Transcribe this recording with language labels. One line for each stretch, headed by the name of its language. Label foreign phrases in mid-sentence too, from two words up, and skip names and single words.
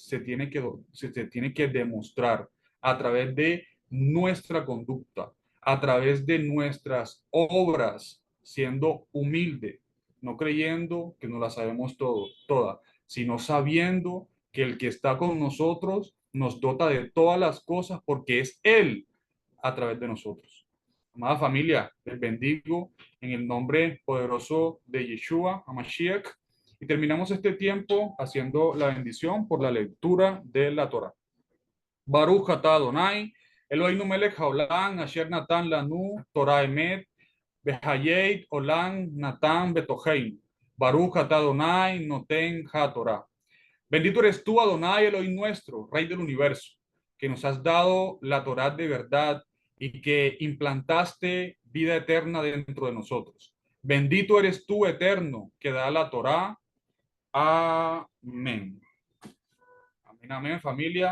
Spanish: se tiene que demostrar a través de nuestra conducta, a través de nuestras obras, siendo humilde, no creyendo que no la sabemos toda, sino sabiendo que el que está con nosotros nos dota de todas las cosas porque es Él a través de nosotros. Amada familia, les bendigo en el nombre poderoso de Yeshua, Hamashiach, y terminamos este tiempo haciendo la bendición por la lectura de la Torah.
Hebrew: ברוך אתה אדוני, אלוהינו מלך העולם, אשר נתן לנו תורת אמת, וחיי עולם נטע בתוכנו. ברוך אתה אדוני נותן התורה.
Spanish: Bendito eres tú, Adonai, Elohim nuestro, Rey del universo, que nos has dado la Torá de verdad y que implantaste vida eterna dentro de nosotros. Bendito eres tú, eterno, que da la Torá. Amén. Amén, amén, familia.